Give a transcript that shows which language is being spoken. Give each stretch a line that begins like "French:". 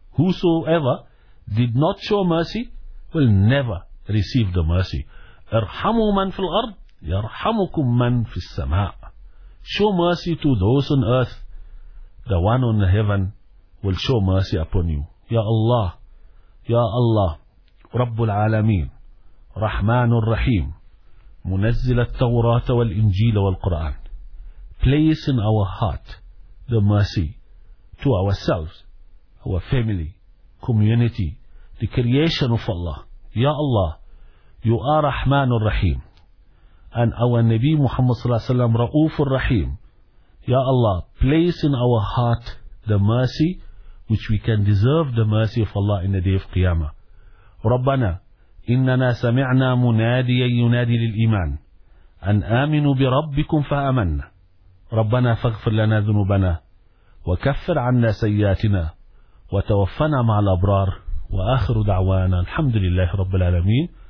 English: Whosoever did not show mercy will never receive the mercy.
Arabic: اَرْحَمُوا مَنْ فِي الْأَرْضِ يَرْحَمُكُمْ مَنْ فِي السَّمَاءِ.
English: Show mercy to those on earth, the one on heaven will show mercy upon you.
Arabic: Ya Allah, Ya Allah, رَبُّ الْعَالَمِينَ رَحْمَانُ الرَّحِيمُ منزل التوراة والإنجيل والقرآن.
English: Place in our heart the mercy to ourselves, our family, community, the creation of Allah. Ya Allah, you are Rahman al-Rahim. And our Nabi Muhammad sallallahu alaihi wasallam, Ra'uf al-Rahim. Ya Allah, place in our heart the mercy which we can deserve, the mercy of Allah in the day of Qiyamah. Rabbana,
Arabic: إننا سمعنا مناديا ينادي للإيمان أن آمنوا بربكم فآمنا، ربنا فاغفر لنا ذنوبنا وكفر عنا سيئاتنا وتوفنا مع الأبرار، وآخر دعوانا الحمد لله رب العالمين.